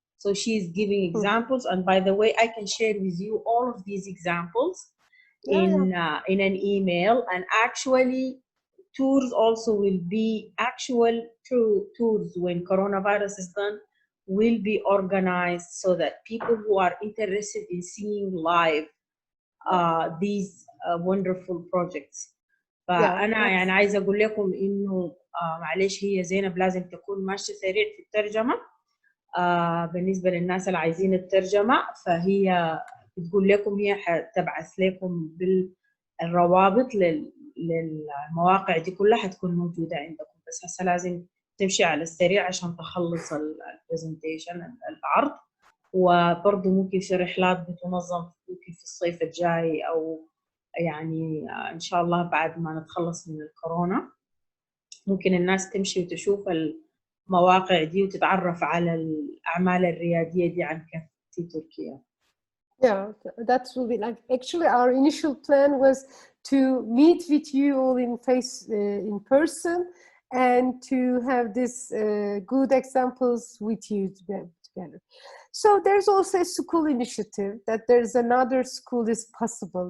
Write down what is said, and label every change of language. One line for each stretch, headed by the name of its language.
English: So she's giving examples, and by the way, I can share with you all of these examples in an email, and actually tours also will be actual tours when coronavirus is done, will be organized so that people who are interested in seeing live these wonderful projects.
Arabic: فأنا يعني عايزة أقول لكم إنه معلش هي زينب لازم تكون ماشية سريع في الترجمة. بالنسبة للناس اللي عايزين الترجمة، فهي بتقول لكم هي حتبعث لكم بالروابط للمواقع دي كلها، حتكون موجودة عندكم، بس هسه لازم تمشي على السريع عشان تخلص البرزنتيشن العرض. وبرضه ممكن في رحلات بتنظم ممكن في الصيف الجاي، أو يعني إن شاء الله بعد ما نتخلص من الكورونا ممكن الناس تمشي وتشوف المواقع دي وتتعرف على الأعمال الريادية دي عن كيف في تركيا.
English: Yeah, that will be like, actually our initial plan was to meet with you all in person and to have this good examples with you together. So there's also a school initiative that there's another school is possible.